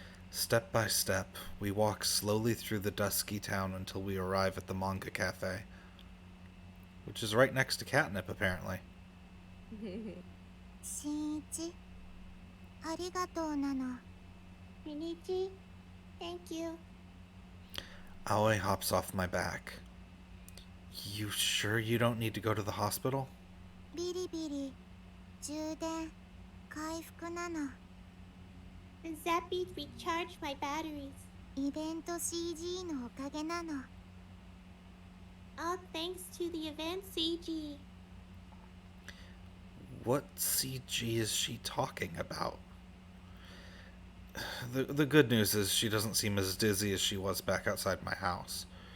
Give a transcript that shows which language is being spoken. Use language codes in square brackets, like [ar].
[en] Step by step, we walk slowly through the dusky town until we arrive at the manga cafe, which is right next to Catnip, apparently. [ja] 新一ありがとうなの。 [en] Shinichi, thank you. Aoi hops off my back. You sure you don't need to go to the hospital? [ja] ビリビリ充電回復なの。 [en] The Zappies recharged my batteries. [ja] イベント CG のおかげなの。 [en] All thanks to the event CG. What CG is she talking about? The good news is she doesn't seem as dizzy as she was back outside my house.